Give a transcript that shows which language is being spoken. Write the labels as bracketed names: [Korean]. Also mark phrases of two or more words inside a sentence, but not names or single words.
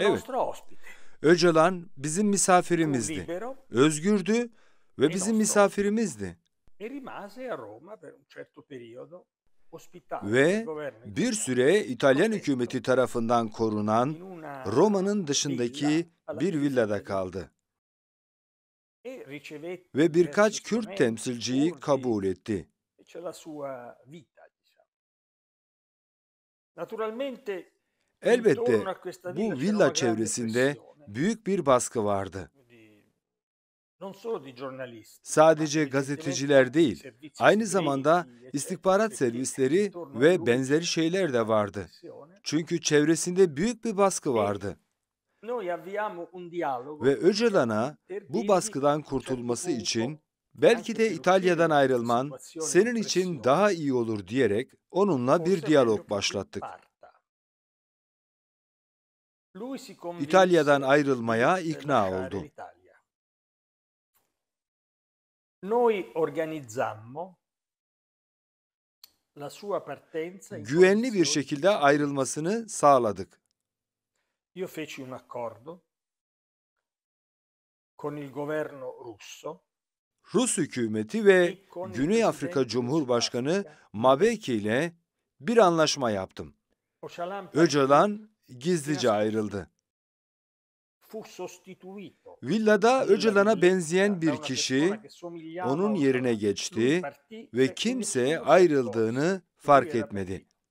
[Turkish] Evet, [Italian] nostro ospite, [Turkish] Öcalan bizim [Italian] fu [Turkish] misafirimizdi. [Italian] libero [Turkish] Özgürdü ve [Italian] e [Turkish] bizim [Italian] nostro ospite [Turkish] misafirimizdi. [Italian] e rimase a Roma per un certo periodo, ospitato dal [Turkish] Ve [Italian] governo [Turkish] bir [Italian] italiano, [Turkish] süre İtalyan [Italian] protetto [Turkish] hükümeti tarafından [Italian] in [Turkish] korunan [Italian] una [Turkish] Roma'nın [Italian] villa [Turkish] dışındaki [Italian] alla [Turkish] bir [Italian] divisa [Turkish] villada [Italian] italiana [Turkish] kaldı [Italian] e ricevette [Turkish] ve birkaç [Italian] diversi [Turkish] Kürt [Italian] esponenti [Turkish] temsilciyi [Italian] curdi [Turkish] kabul etti. [Italian] e c'è la sua vita, diciamo. Naturalmente intorno [Turkish] Elbette [Italian] a questa [Turkish] bu [Italian] villa c'era [Turkish] villa [Italian] una grande [Turkish] çevresinde [Italian] pressione [Turkish] büyük bir baskı vardı. [Italian] non solo di giornalisti, ma [Turkish] Sadece [Italian] evidentemente [Turkish] gazeteciler [Italian] di [Turkish] değil, [Italian] servizi [Turkish] aynı zamanda [Italian] segreti, eccetera, [Turkish] istihbarat [Italian] perché [Turkish] servisleri [Italian] intorno a [Turkish] ve [Italian] lui [Turkish] benzeri [Italian] c'era [Turkish] şeyler de [Italian] una [Turkish] vardı. [Italian] pressione [Turkish] Çünkü çevresinde büyük bir baskı [Italian] e [Turkish] vardı. [Italian] noi avviamo un dialogo [Turkish] Ve [Italian] con Öcalan [Turkish] Öcalan'a [Italian] per [Turkish] bu [Italian] dirgli [Turkish] baskıdan [Italian] a un certo [Turkish] kurtulması için [Italian] punto, [Turkish] belki [Italian] anche [Turkish] de [Italian] per [Turkish] İtalya'dan [Italian] uscire da questa [Turkish] ayrılman [Italian] situazione di [Turkish] senin için [Italian] pressione, [Turkish] daha iyi olur diyerek onunla bir [Italian] forse è meglio [Turkish] diyalog [Italian] che tu [Turkish] başlattık. [Italian] parta. Lui si [Turkish] İtalya'dan [Italian] convinse [Turkish] ayrılmaya [Italian] di [Turkish] ikna [Italian] lasciare [Turkish] oldu. [Italian] l'Italia. Noi organizzammo la sua partenza in [Turkish] Güvenli bir [Italian] condizioni di [Turkish] şekilde [Italian] sicurezza. [Turkish] ayrılmasını sağladık. [Italian] Io feci un accordo con il governo russo [Turkish] Rus hükümeti ve Güney Afrika Cumhurbaşkanı Mbeki ile bir anlaşma yaptım. Öcalan gizlice ayrıldı. Villada Öcalan'a benzeyen bir kişi onun yerine geçti ve kimse ayrıldığını fark etmedi.